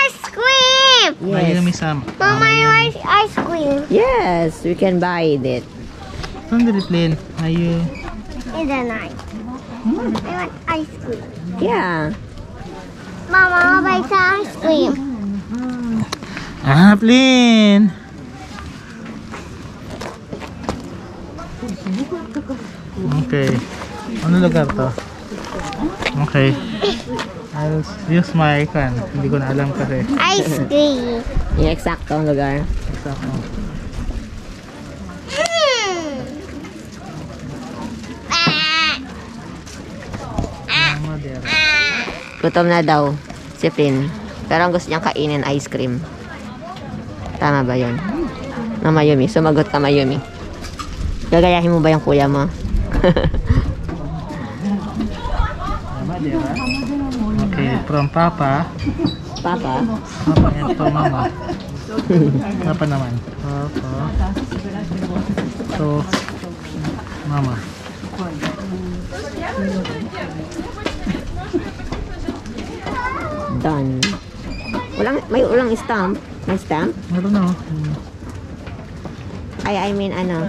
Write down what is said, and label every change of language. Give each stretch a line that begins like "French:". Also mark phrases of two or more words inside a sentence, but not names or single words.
English: ice cream. cream. Mayumi Sam. Mama, I want ice cream. Yes, we can buy it.
Filipino: Sandali, Plin. Ayu.
English: In the night. I want ice cream. Yeah. Mama, I'll buy some ice cream. Plin. Okay.
Filipino: Ano lugar to? Okay.
English: I'll use my can.
Filipino: Hindi ko na alam kasi.
English: Ice cream.
Filipino: Yung eksaktong lugar.
Spanish: Exacto. Madera.
Filipino: Gutom na daw si Flynn. Pero ang gusto niyang kainin
English: ice cream.
Filipino: Tama ba yun? Na Mayumi. Sumagot ka, Mayumi. Gagayahin mo ba yung kuya mo?
Spanish: Madera.
English: Okay, from Papa. Papa? Papa and from Mama. Papa naman. Papa. So, Mama. Done.
Filipino: May ulang stamp. May stamp? Meron na.
English: I mean ano?